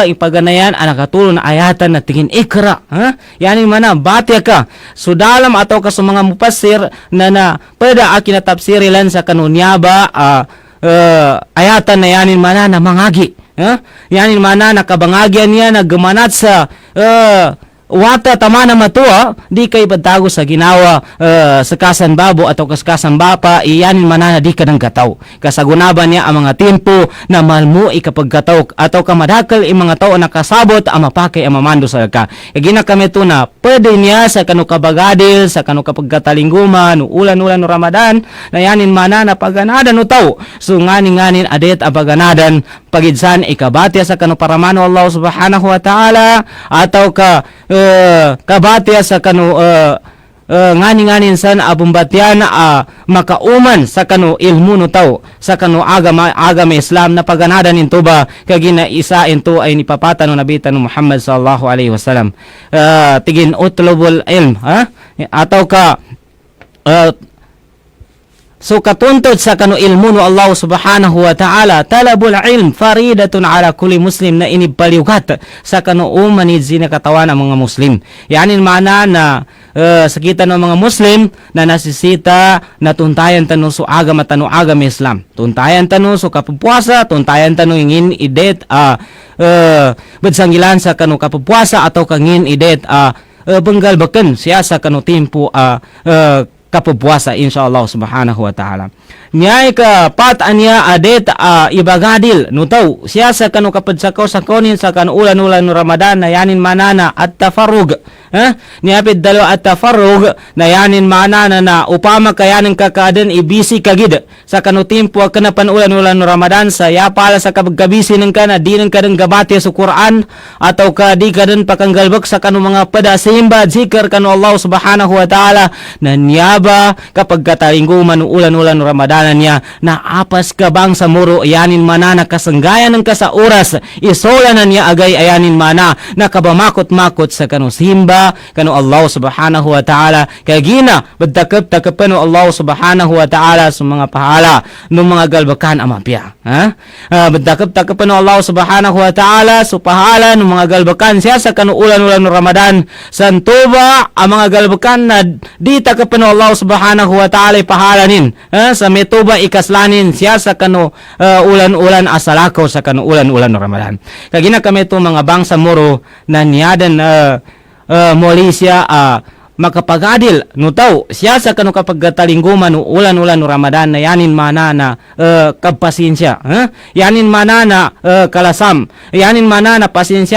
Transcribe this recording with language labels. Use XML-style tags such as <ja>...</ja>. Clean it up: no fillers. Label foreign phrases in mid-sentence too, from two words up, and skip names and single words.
<mdh>ipaganayan nakatulong na ayatan na tingin ikra yani mana batya ka so dalam atau ka sa mga mufassir na pada akin na tafsirilan sa kanunyaba ayatan na yanin mana na mangagi yanin mana nakabangagyan niya nagmanat sa wata tamana matua di kay pagtago sa ginawa sa kasan babo atau kaskasan bapa iyanin manana di ka ng gataw kasagunaban niya ang mga tempo na malmo ikapag gataw atau kamadakal ang mga tao na kasabot ang mapakay ang mamando sa ka gina kami to na pwede niya sa kanu kabagadil sa kanu kapagkatalingguman ulan-ulan no Ramadan na yanin manana paganadan no tao so nganin adet ang paganadan pagidsan ikabatya sa kanu paramano Allah</mdh> <ar>سبحانه وتعالى</ar> <mdh>atau kabatya sa kanu ngani-nganin san abumbatyan makauman sa kanu ilmu no tao sa kanu agama Islam na paganadan into ba kagina isa into ay nipapata no nabita no Muhammad</mdh> <ar>صلى الله عليه وسلم</ar> <mdh>tigin</mdh> <ar>اطلبوا العلم</ar> <mdh>atau ka so katuntod sa kanu ilmu no Allah</mdh> <ar>سبحانه وتعالى طلب العلم فريضة على كل مسلم</ar> <mdh>na inibaliugat sa kanu umanid katawan ang mga muslim yanin mana na sa kita ng mga muslim na nasisita na tuntayan tanu so agama tanu agama Islam tuntayan tanu so kapupuasa tuntayan tanu ingin idet bedsanggilan sa kanu kapupuasa atau kangin idet benggalbaken siya sa kanu tempo kapupuasa insyaallah</mdh> <ar>سبحانه وتعالى</ar> <mdh>nyay ka pat anya adet ibagadil no taw siya sa kanu kapadsakaw sa konin sa kanu ulan-ulan no Ramadan na yanin manana</mdh> <ar>التفرغ</ar> <mdh>niapid dalo</mdh> <ar>التفرغ</ar> <mdh>na yanin manana na upama kayanin kakaden ibisi kagid sa kanu tempo kana panulan-ulan no Ramadan sa ya pala sa kabagabisi ng kana di nang kadang gabati sa Quran atau ka di kadang pakanggalbak sa kanu mga padasimba zikr kanu Allah</mdh> <ar>سبحانه وتعالى</ar> <mdh>na niyaba kapag katalingguman ulan-ulan no Ramadan niya na apas kabang sa muro ayanin mana nakasanggayan ng kasa oras isola na niya agay ayanin mana nakabamakot-makot sa kanu simba kanu Allah</mdh> <ar>سبحانه وتعالى</ar> <mdh>kagina badtakap no Allah</mdh> <ar>سبحانه وتعالى</ar> <mdh>sa mga pahala ng mga galbakan amapya badtakap no Allah</mdh> <ar>سبحانه وتعالى</ar> <mdh>sa pahala ng mga galbakan siya sa kanu ulan-ulan no Ramadan santuba ang mga galbakan na di takap no Allah</mdh> <ar>سبحانه وتعالى</ar> <mdh>pahalanin sa tuba ikaslanin siya sa kanu ulan-ulan asalakaw sa kanu ulan-ulan no Ramadan kagina kami to mga bangsa muro na niyadan muli siya makapagadil no taw siya sa kanu kapagtalingguman no ulan-ulan no Ramadan na yanin mana na kapasensya yanin mana na kalasam yanin mana na pasensya</mdh>